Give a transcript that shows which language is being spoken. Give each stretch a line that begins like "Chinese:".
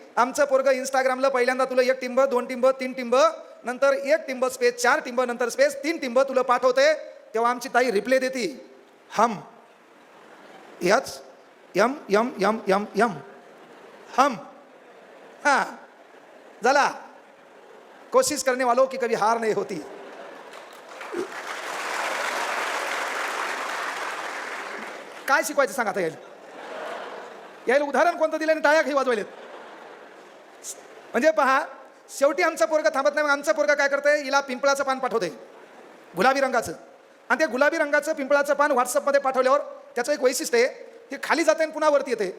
Marathi: आमचं पोरगं इंस्टाग्रामला पहिल्यांदा तुला 1 टिंब 2 टिंब 3 टिंब, नंतर 1 टिंब स्पेस 4 टिंब, नंतर स्पेस 3 टिंब तुला पाठवते. तेव्हा आमची ताई रिप्ले देते, हम H M M M M M हम. हाँ झाला.
Hindi: कोशिश करने वालों की कभी हार नहीं होती.
Marathi: काय शिकवायचं सांगा आता यायला उदाहरण कोणतं दिलं आणि टाळ्या काही वाजवायलेत. म्हणजे पहा, शेवटी आमचा पोरगा थांबत नाही. मग आमचा पोरगा काय करतंय, हिला पिंपळाचं पान पाठवते, गुलाबी रंगाचं. आणि ते गुलाबी रंगाचं पिंपळाचं पान व्हॉट्सअपमध्ये पाठवल्यावर त्याचं एक वैशिष्ट्य आहे, ते खाली जाते आणि पुन्हा वरती येते.